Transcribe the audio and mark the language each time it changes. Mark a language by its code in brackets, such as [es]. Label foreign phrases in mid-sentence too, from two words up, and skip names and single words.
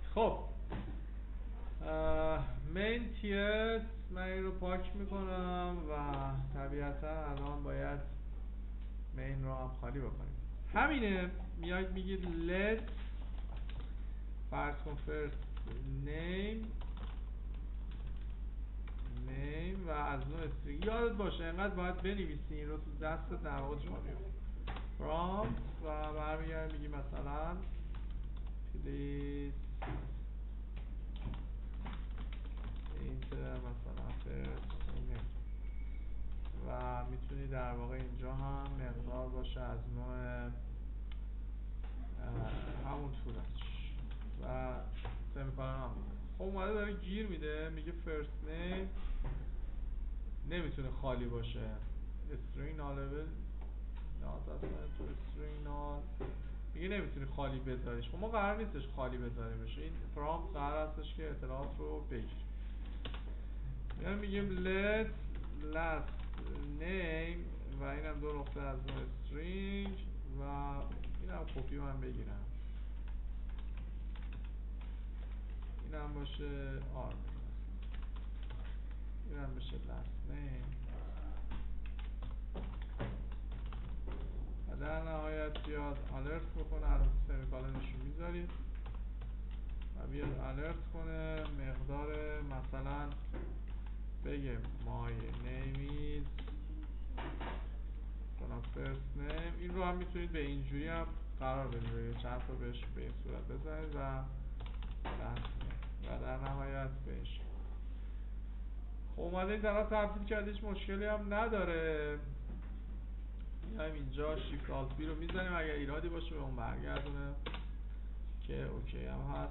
[fa] خب مین تیرت من این رو پاک میکنم و طبیعتا الان باید مین رو هم خالی بکنیم. همینه. میاید میگید let فرض کن [en] first name [fa] و از نوع استرینگ یادت باشه اینقدر باید بنویسی این رو تو دستت در واقع جا بیفته prompt و برمیگردیم میگی مثلا please enter مثلا [en] first name [fa] و میتونی در واقع اینجا هم مقدار باشه از نوع همون طولش و سمیکالن هم میده. خب اومده داره گیر میده میگه [en] first name [fa] نمیتونه خالی باشه [en] string nullable not assigned to string null [fa] میگه نمیتونی خالی بذاریش. خب ما قرار نیستش خالی بذاریمش. این prompt قرار هستش که اطلاعات رو بگیر. یعنی میگیم [en] let last name [fa] و اینم دو نقطه از نوع string و اینم کپی من بگیرم اینم باشه army اینم بشه [en] last name [fa] و در نهایت بیاد alert بکنه. الان سمیکالنش رو میذارید و بیاد alert کنه مقدار مثلا بگه [en] my name is first name. [fa] این رو هم میتونید به اینجوری هم قرار بدید چند تا بهش به این صورت بزنید و در نهایت بهش خب اومده این طرف تبدیل کرده هیچ مشکلی هم نداره. میایم اینجا [en] shift alt B [fa] رو میزنیم اگر ایرادی باشه به اون برگردونه که اوکی هم هست.